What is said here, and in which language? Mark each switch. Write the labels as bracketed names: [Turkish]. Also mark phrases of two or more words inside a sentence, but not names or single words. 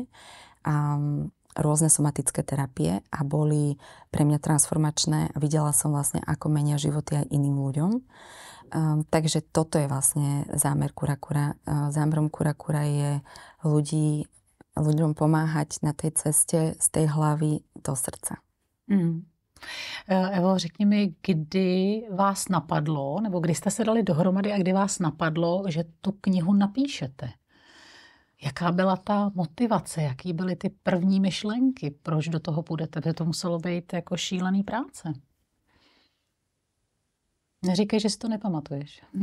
[Slovak] A rôzne somatické terapie a boli pre mňa transformačné a videla som vlastne, ako menia životy aj iným ľuďom. Takže toto je vlastne zámer Cura. Zámerom Cura je ľuďom pomáhať na tej ceste z tej hlavy do srdca. [Czech] Evo, řekni mi, kdy vás napadlo, nebo kdy jste se dali dohromady a kdy vás napadlo, že tu knihu napíšete? Jaká byla ta motivace, jaký byly ty první myšlenky, proč do toho půjdete? Protože to muselo být jako šílený práce. Neříkej, že si to nepamatuješ.